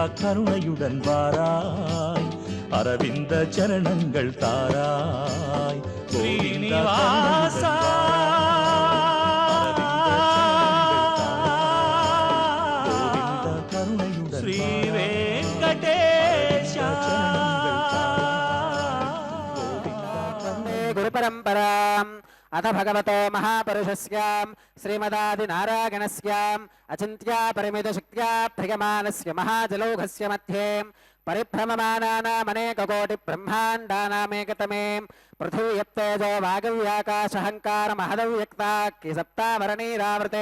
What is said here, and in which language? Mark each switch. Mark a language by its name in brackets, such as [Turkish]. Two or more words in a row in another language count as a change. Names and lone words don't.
[Tamil] கருணையுடன் வாராய், அரவிந்த சரணங்கள் தாராய் ஸ்ரீனிவாசா. ஸ்ரீ வெங்கடேஷா. [Sanskrit] గురు పరంపరాం అథ భగవతో మహాపురుషస్యాం శ్రీమదాదినారాయణస్యాం అచింత్యా పరిమిత శక్త్యా ప్రియమానస్య మహాజలౌఘస్య మధ్యే పరిభ్రమమానానామనేక కోటి బ్రహ్మాండానామేకతమే పృథివ్యప్తేజో వాగవ్యాకాశహంకార మహదవ్యక్తాక్కి సప్తావరణీరావృతే